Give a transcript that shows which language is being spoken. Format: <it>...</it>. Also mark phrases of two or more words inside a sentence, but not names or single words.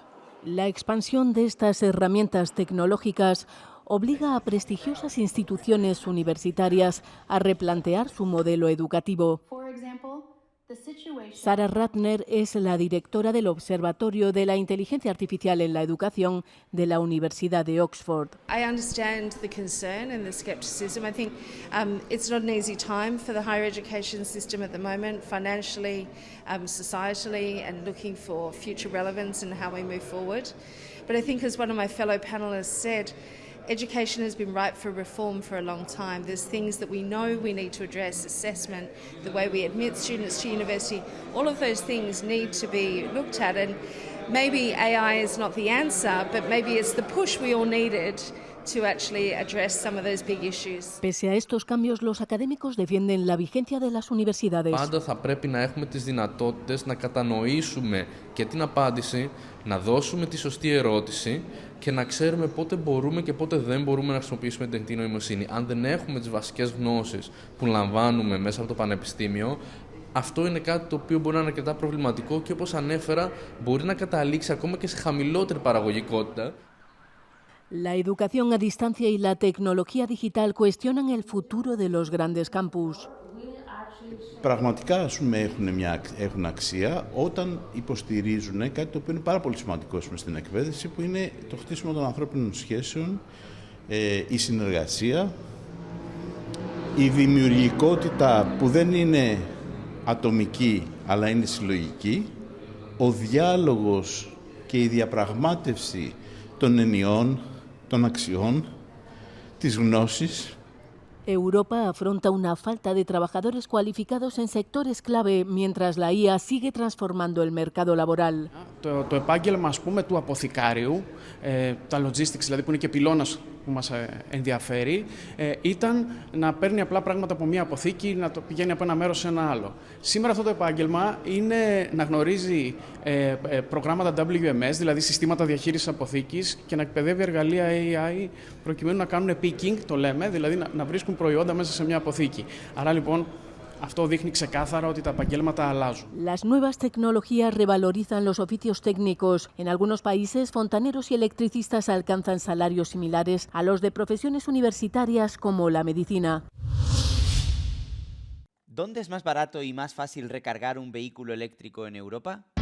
<es>La expansión de estas herramientas tecnológicas obliga a prestigiosas instituciones universitarias a replantear su modelo educativo. Sarah Ratner es la directora del Observatorio de la Inteligencia Artificial en la Educación de la Universidad de Oxford.</es> <en>I understand the concern and the skepticism. I think it's not an easy time for the higher education system at the moment, financially, societally, and looking for future relevance and how we move forward. But I think, as one of my fellow panellists said, education has been ripe for reform for a long time. There's things that we know we need to address, assessment, the way we admit students to university, all of those things need to be looked at, and maybe AI is not the answer, but maybe it's the push we all needed to actually address some of those big issues.</en> <es>Pese a estos cambios, los académicos defienden la vigencia de las universidades.</es> <el>Πάντα θα πρέπει να έχουμε τις δυνατότητες να κατανοήσουμε και την απάντηση, να δώσουμε τη σωστή ερώτηση και να ξέρουμε πότε μπορούμε και πότε δεν μπορούμε να χρησιμοποιήσουμε την τεχνητή νοημοσύνη. Αν δεν έχουμε τις βασικές γνώσεις που λαμβάνουμε μέσα από το πανεπιστήμιο, αυτό είναι κάτι το οποίο μπορεί να είναι αρκετά προβληματικό και όπως ανέφερα μπορεί να καταλήξει ακόμα και σε χαμηλότερη παραγωγικότητα.</el> <es>La educación a distancia y la tecnología digital cuestionan el futuro de los grandes campus.</es> <el>Πραγματικά, ας πούμε, έχουν αξία όταν υποστηρίζουν κάτι το οποίο είναι πάρα πολύ σημαντικό στην εκπαίδευση, που είναι το χτίσιμο των ανθρώπινων σχέσεων, η συνεργασία, η δημιουργικότητα που δεν είναι ατομική αλλά είναι συλλογική, ο διάλογος και η διαπραγμάτευση των ενιών, των αξιών, της γνώσης.</el> <es>Europa afronta una falta de trabajadores cualificados en sectores clave, mientras la IA sigue transformando el mercado laboral.</es> <el>Το επάγγελμα, ας πούμε, του αποθηκάριου, τα logistics, δηλαδή που είναι και πυλώνας που μας ενδιαφέρει, ήταν να παίρνει απλά πράγματα από μία αποθήκη, να το πηγαίνει από ένα μέρος σε ένα άλλο. Σήμερα αυτό το επάγγελμα είναι να γνωρίζει προγράμματα WMS, δηλαδή συστήματα διαχείρισης αποθήκης, και να εκπαιδεύει εργαλεία AI προκειμένου να κάνουν picking, το λέμε, δηλαδή να βρίσκουν προϊόντα μέσα σε μια αποθήκη. Άρα λοιπόν αυτό δείχνει ξεκάθαρα ότι τα επαγγέλματα αλλάζουν.</el> <es>Las nuevas tecnologías revalorizan los oficios técnicos. En algunos países, fontaneros y electricistas alcanzan salarios similares a los de profesiones universitarias como la medicina. ¿Dónde es más barato y más fácil recargar un vehículo eléctrico en Europa?</es>